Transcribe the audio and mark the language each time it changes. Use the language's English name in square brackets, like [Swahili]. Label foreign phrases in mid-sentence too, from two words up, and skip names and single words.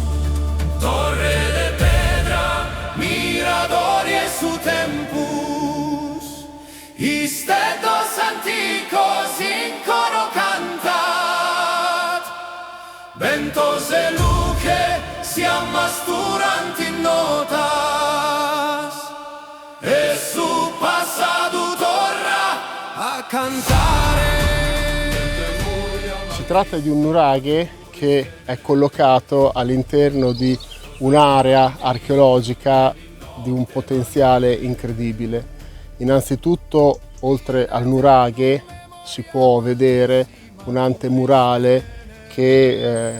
[Sardinian] Torre de pedra, miradori e su tempus, iste dos anticos in coro cantat, ventos e luce si ammasturant in notas, e su passato torna a cantare. [Italian] Si tratta di un nuraghe che è collocato all'interno di un'area archeologica di un potenziale incredibile. Innanzitutto, oltre al nuraghe, si può vedere un antemurale che